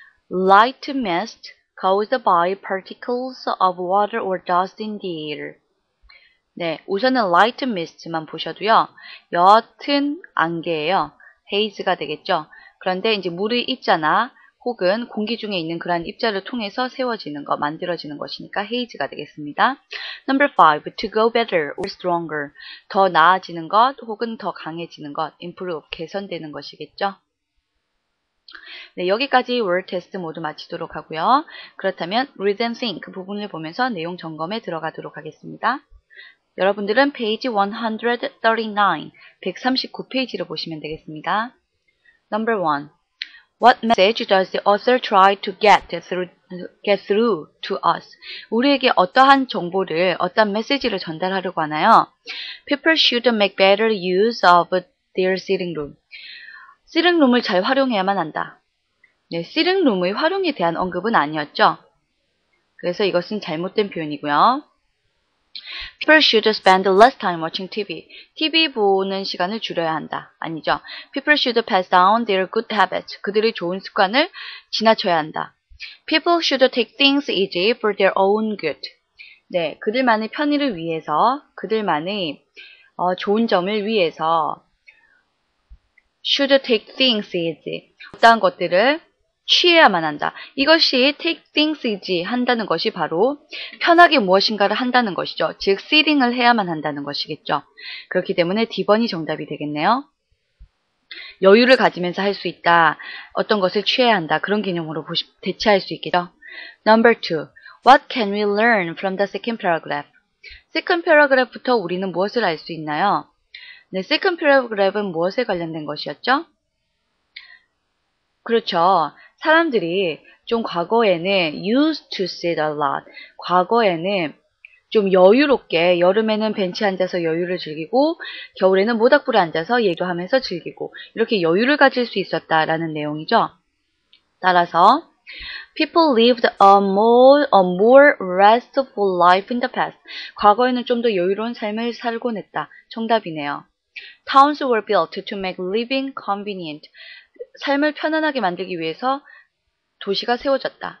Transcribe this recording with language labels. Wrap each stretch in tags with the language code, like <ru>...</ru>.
<en>Light mist caused by particles of water or dust in the air.</en> <ko>네, 우선은</ko> <en>light mist</en> <ko>만 보셔도요. 옅은 안개예요. haze가 되겠죠. 그런데 이제 물의 입자나 혹은 공기 중에 있는 그러한 입자를 통해서 세워지는 것, 만들어지는 것이니까 haze가 되겠습니다.</ko> <en>Number 5. To go better or stronger.</en> <ko>더 나아지는 것 혹은 더 강해지는 것, improve, 개선되는 것이겠죠. 네, 여기까지 word 테스트 모두 마치도록 하고요. 그렇다면</ko> <en>read and think</en> <ko>그 부분을 보면서 내용 점검에 들어가도록 하겠습니다. 여러분들은 페이지 139, 139페이지를 보시면 되겠습니다.</ko> <en>Number 1. What message does the author try to get through to us?</en> <ko>우리에게 어떠한 정보를, 어떤 메시지를 전달하려고 하나요?</ko> <en>People should make better use of their sitting room.</en> <ko>sitting room을 잘 활용해야만 한다. 네, sitting room의 활용에 대한 언급은 아니었죠. 그래서 이것은 잘못된 표현이고요.</ko> <en>People should spend less time watching TV.</en> <ko>TV 보는 시간을 줄여야 한다. 아니죠.</ko> <en>People should pass down their good habits.</en> <ko>그들의 좋은 습관을 지나쳐야 한다.</ko> <en>People should take things easy for their own good.</en> <ko>네, 그들만의 편의를 위해서, 그들만의 좋은 점을 위해서</ko> <en>should take things easy.</en> <ko>어떠한 것들을 취해야만 한다. 이것이</ko> <en>take things easy</en> <ko>한다는 것이 바로 편하게 무엇인가를 한다는 것이죠. 즉, sitting을 해야만 한다는 것이겠죠. 그렇기 때문에 D번이 정답이 되겠네요. 여유를 가지면서 할 수 있다. 어떤 것을 취해야 한다. 그런 개념으로 대체할 수 있겠죠.</ko> <en>Number 2. What can we learn from the second paragraph? second paragraph</en> <ko>부터 우리는 무엇을 알 수 있나요? 네, second paragraph은 무엇에 관련된 것이었죠? 그렇죠. 사람들이 좀 과거에는</ko> <en>used to sit a lot.</en> <ko>과거에는 좀 여유롭게 여름에는 벤치에 앉아서 여유를 즐기고 겨울에는 모닥불에 앉아서 얘기하면서 즐기고 이렇게 여유를 가질 수 있었다라는 내용이죠. 따라서</ko> <en>people lived a more restful life in the past.</en> <ko>과거에는 좀 더 여유로운 삶을 살곤 했다. 정답이네요.</ko> <en>Towns were built to make living convenient.</en> <ko>삶을 편안하게 만들기 위해서 도시가 세워졌다.</ko>